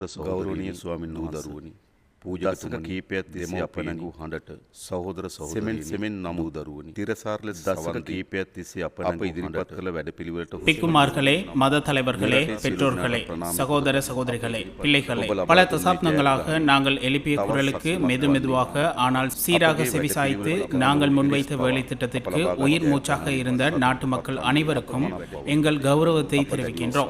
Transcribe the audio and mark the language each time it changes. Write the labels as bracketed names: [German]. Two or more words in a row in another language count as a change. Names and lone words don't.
[Sinhala] ගෞරවනීය ස්වාමීන් වහන්සේ පූජාතුක කීපයක් තිස්සේ අප නැගූ හඬට සහෝදර සහෝදරීනි සෙමෙන් නමු දරුවනි තිරසාර ලෙස දසක කීපයක් තිස්සේ අප ඉදිරිපත් කළ වැඩපිළිවෙලට [Tamil] பிக்குமார்களே மத தலைவர்களே பெற்றோர்களே சகோதர சகோதரிகளே பிள்ளைகளே பல தசாப்தங்களாக நாங்கள் எழுப்பிய குரலுக்கு மெதுமெதுவாக ஆனால் சீராக செவிசாய்த்து நாங்கள் முன்வைத்த வேலை திட்டத்திற்கு உயிர் மூச்சாக இருந்த நாட்டு மக்கள் அனைவருக்கும் எங்கள் கௌரவத்தை தெரிவிக்கின்றோம்.